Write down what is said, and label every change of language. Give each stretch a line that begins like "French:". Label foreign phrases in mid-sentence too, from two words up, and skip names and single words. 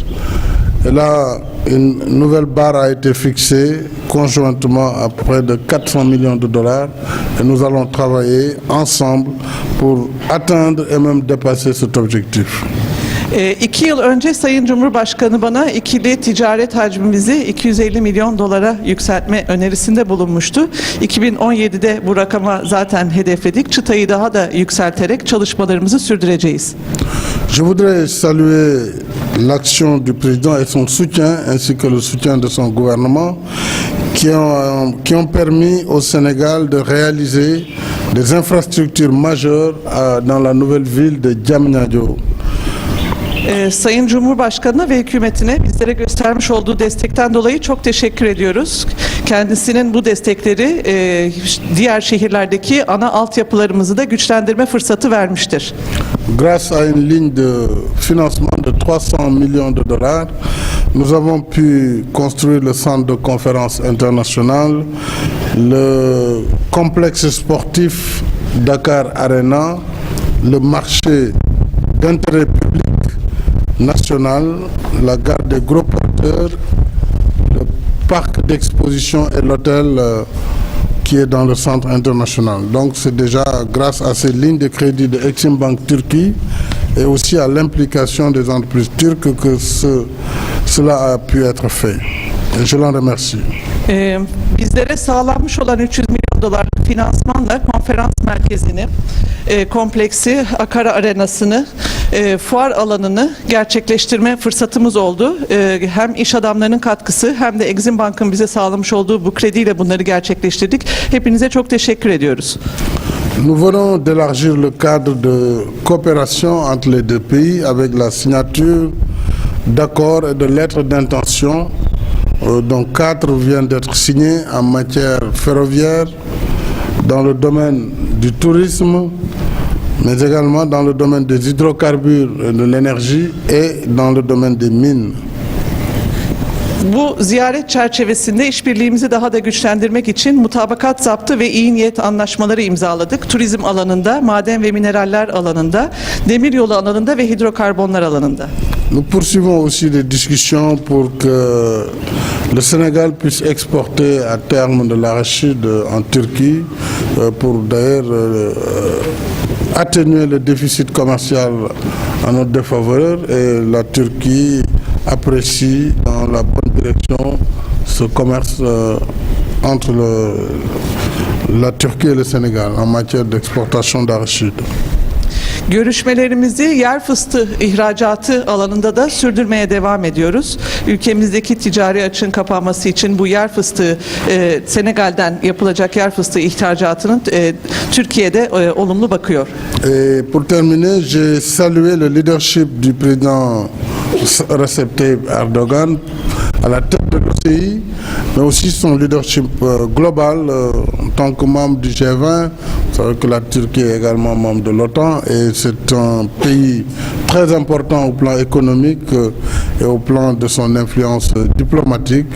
French: Et là, une nouvelle barre a été fixée conjointement à près de 400 millions de dollars et nous allons travailler ensemble pour atteindre et même dépasser cet objectif.
Turkish: 2 yıl önce Sayın Cumhurbaşkanı bana ikili ticaret hacmimizi 250 milyon dolara yükseltme önerisinde bulunmuştu. 2017'de bu rakama zaten hedefledik. Çıtayı daha da yükselterek çalışmalarımızı sürdüreceğiz.
French: Je voudrais saluer l'action du président et son soutien, ainsi que le soutien de son gouvernement, qui ont permis au Sénégal de réaliser des infrastructures majeures dans la nouvelle ville de Diamniadio.
Turkish: Sayın Cumhurbaşkanı ve hükümetine bizlere göstermiş olduğu destekten dolayı çok teşekkür ediyoruz. Kendisinin bu destekleri diğer şehirlerdeki ana altyapılarımızı da güçlendirme fırsatı vermiştir.
French: Grâce à une ligne de financement de 300 millions de dollars, nous avons pu construire le centre de conférence international, le complexe sportif Dakar Arena, le marché d'intérêt public national, la gare des gros porteurs, le parc d'exposition et l'hôtel qui est dans le centre international. Donc c'est déjà grâce à ces lignes de crédit de Exim Bank Turquie et aussi à l'implication des entreprises turques que cela a pu être fait. Et je l'en remercie.
Turkish: Bizlere sağlanmış olan 300 milyon dolarlık finansmanla konferans merkezini, kompleksi, Akara Arenası'nı, fuar alanını gerçekleştirme fırsatımız oldu. Hem iş adamlarının katkısı hem de Exim Bank'ın bize sağlamış olduğu bu krediyle bunları gerçekleştirdik. Hepinize çok teşekkür ediyoruz.
French: Nous venons d'élargir le cadre de coopération entre les deux pays avec la signature d'accords et de lettres d'intention dont 4 viennent d'être signés en matière ferroviaire, dans le domaine du tourisme, mais également dans le domaine des hydrocarbures et de l'énergie et dans le domaine des mines.
Turkish: Bu ziyaret çerçevesinde işbirliğimizi daha da güçlendirmek için mutabakat zaptı ve iyi niyet anlaşmaları imzaladık. Turizm alanında, maden ve mineraller alanında, demiryolu alanında ve hidrokarbonlar alanında.
French: Nous poursuivons aussi des discussions pour que le Sénégal puisse exporter à terme de l'arachide en Turquie pour d'ailleurs atténuer le déficit commercial en notre défaveur, et la Turquie apprécie dans la bonne direction ce commerce entre la Turquie et le Sénégal en matière d'exportation d'arachide.
Turkish: Görüşmelerimizi yer fıstığı ihracatı alanında da sürdürmeye devam ediyoruz. Ülkemizdeki ticari açığın kapanması için bu yer fıstığı, Senegal'den yapılacak yer fıstığı ihracatının Türkiye'de olumlu bakıyor.
French: Et pour terminer, j'ai salué le leadership du président Recep Tayyip Erdogan à la tête de l'OCI, mais aussi son leadership global en tant que membre du G20. Vous savez que la Turquie est également membre de l'OTAN et c'est un pays très important au plan économique et au plan de son influence diplomatique.